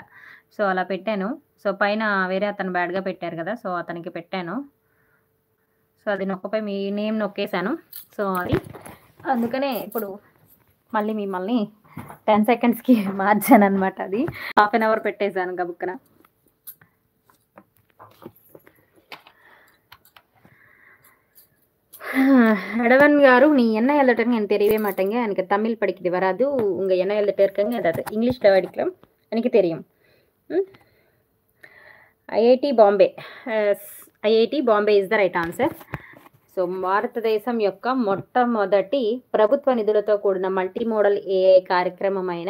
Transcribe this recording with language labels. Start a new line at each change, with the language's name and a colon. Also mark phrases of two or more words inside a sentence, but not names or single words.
Telugu: సో అలా పెట్టాను. సో పైన వేరే అతను బ్యాడ్గా పెట్టారు కదా, సో అతనికి పెట్టాను. సో అది నొక్కపై మీ నేమ్ నొక్కేశాను. సో అది అందుకనే ఇప్పుడు మళ్ళీ మిమ్మల్ని 10 సెకండ్స్కి మార్చాను అనమాట. అది
English: half an hour
Telugu: పెట్టేశాను గబుక్కన.
Tamil: அடவன் காரு, நீ என்ன எழுதுறன்னு எனக்கு தெரியவே மாட்டேங்க. எனக்கு தமிழ் படிக்கிறது வராது. உங்க என்ன எழுதிட்டு இருக்கங்க ஏதாவது இங்கிலீஷ்ல படிக்கலாம், எனக்கு தெரியும்.
English: ఐఐటి బాంబే. ఐఐటి బాంబే is the right answer.
Telugu: సో భారతదేశం యొక్క మొట్టమొదటి ప్రభుత్వ నిధులతో కూడిన
English: multi modal AI
Telugu: కార్యక్రమం అయిన